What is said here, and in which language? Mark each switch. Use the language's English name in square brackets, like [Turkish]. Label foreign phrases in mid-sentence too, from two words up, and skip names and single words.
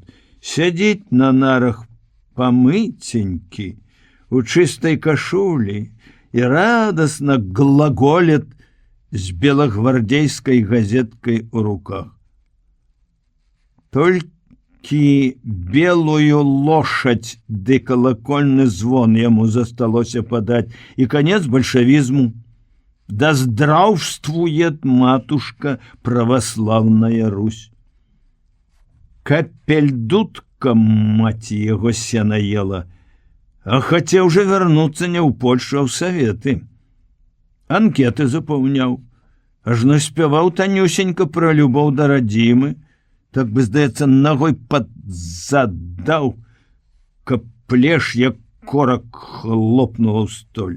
[Belarusian] Сядзіць на нарах памыценькі, у чыстай кашулі і радасна глаголет з белагвардзейскай газеткай у руках. Толькі [Russian] белую лошадь [Belarusian] ды [Russian] колокольны звон [Belarusian] яму засталося падаць, і [Russian] конец большевизму. Да здравствует матушка православная Русь. [Belarusian] Капельдутка, маці яго, сена ела, а хацеў [Russian] уже вернуться [Belarusian] не ў Польшу, а ў Саветы. Анкеты запаўняў, ажно спяваў танюсенька пра любоў да радзімы, так бы, здаецца, ногой подзадаў, каб плеш, як корак, хлопнула ў столь.